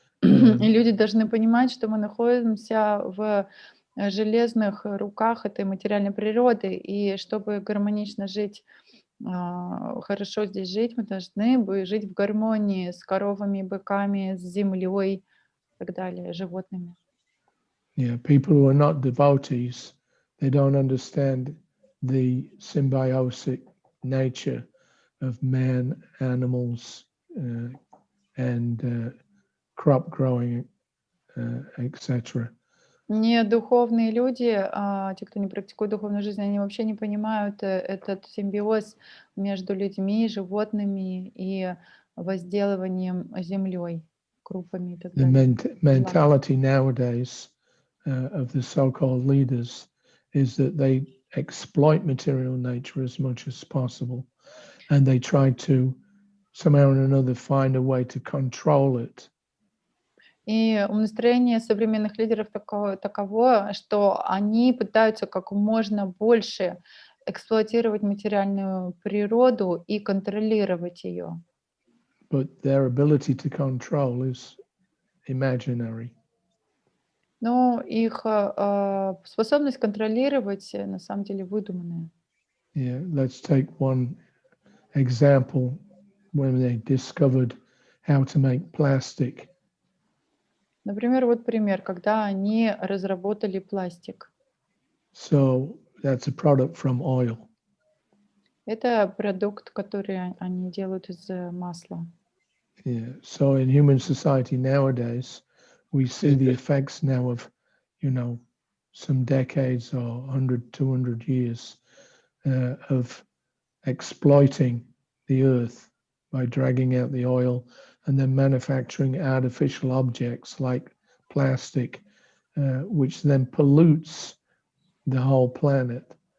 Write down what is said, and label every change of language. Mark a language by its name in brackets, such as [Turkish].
[Russian] И люди должны понимать, что мы находимся в железных руках этой материальной природы, и чтобы гармонично жить, хорошо здесь жить, мы должны жить в гармонии с коровами, быками, с землей и так далее, животными. [English] Yeah, people who are not devotees, they don't understand the symbiotic nature of man, animals, and crop growing, etc. [Russian] Не духовные люди, те, кто не практикует духовную жизнь, они вообще не понимают этот симбиоз между людьми, животными и возделыванием землей, крупами и так [English] The [Russian] далее. [English] mentality nowadays of the so-called leaders is that they exploit material nature as much as possible, and they try to somehow or another find a way to control it. [Russian] И настроение современных лидеров таково, что они пытаются как можно больше эксплуатировать материальную природу и контролировать ее. [English] But their ability to control is imaginary. [Russian] Но их способность контролировать на самом деле выдуманная. [English] Yeah, let's take one example when they discovered how to make plastic. [Russian] Например, вот пример, когда они разработали пластик. [English] So that's a product from oil. [Russian] Это продукт, который они делают из масла. [English] Yeah. So in human society nowadays, we see the effects now of, some decades or 100, 200 years of exploiting the earth by dragging out the oil and then manufacturing artificial objects like plastic, which then pollutes the whole planet.